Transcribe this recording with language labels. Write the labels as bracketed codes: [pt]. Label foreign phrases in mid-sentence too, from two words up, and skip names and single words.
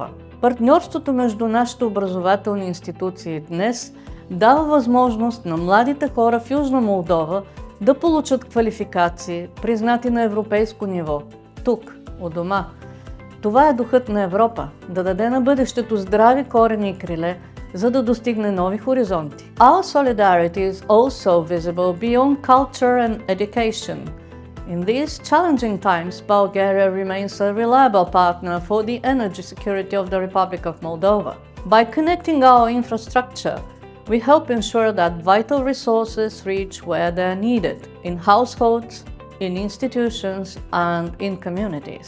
[bg] Партньорството между нашите образователни институции днес дава възможност на младите хора в Южна Молдова да получат квалификации, признати на европейско ниво, тук, у дома. Това е духът на Европа – да даде на бъдещето здрави корени и криле, за да достигне нови хоризонти. [en] Our solidarity is also visible beyond culture and education. In these challenging times, Bulgaria remains a reliable partner for the energy security of the Republic of Moldova. By connecting our infrastructure, we help ensure that vital resources reach where they are needed, in households, in institutions, and in communities.